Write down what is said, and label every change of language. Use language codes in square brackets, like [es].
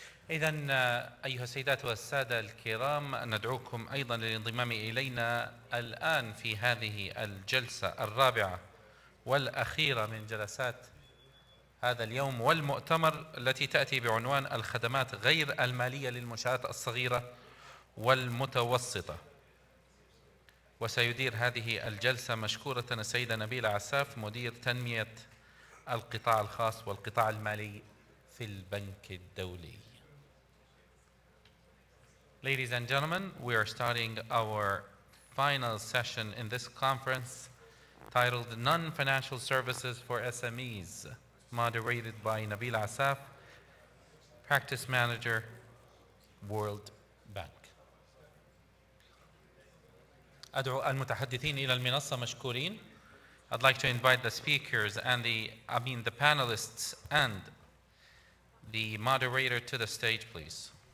[ar] إذن أيها السيدات والسادة الكرام، ندعوكم أيضا للانضمام إلينا الآن في هذه الجلسة الرابعة والأخيرة من جلسات هذا اليوم والمؤتمر، التي تأتي بعنوان الخدمات غير المالية للمنشآت الصغيرة والمتوسطة. وسيدير هذه الجلسة مشكورة السيدة نبيلة عساف، مدير تنمية القطاع الخاص والقطاع المالي في البنك الدولي. [en] Ladies and gentlemen, we are starting our final session in this conference titled Non-Financial Services for SMEs, moderated by Nabila Asaf, Practice Manager, World Bank. [ar] أدعو المتحدثين إلى المنصة مشكورين. [en] I'd like to invite the speakers and the panelists and the moderator to the stage, please.